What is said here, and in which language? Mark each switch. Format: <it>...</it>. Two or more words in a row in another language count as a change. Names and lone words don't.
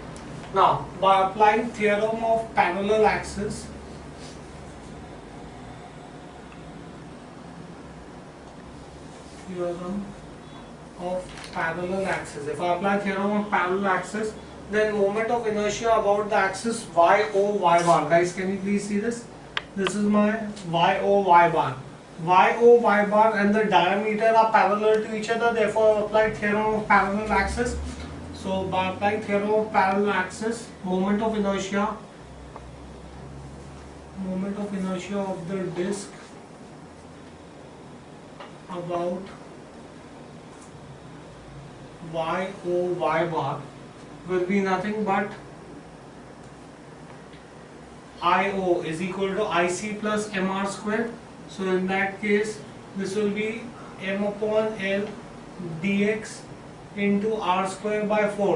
<en>Now by applying theorem of parallel axis, if I apply theorem of parallel axis, then moment of inertia about the axis y-o y-bar. Guys, can you please see this? This is my y-o y-bar. Y-o y-bar and the diameter are parallel to each other. Therefore, I apply theorem of parallel axis. So, by applying theorem of parallel axis, moment of inertia of the disk about y-o y-bar will be nothing but I-O is equal to IC plus MR square. So in that case, this will be m upon L dx into R square by 4.</en>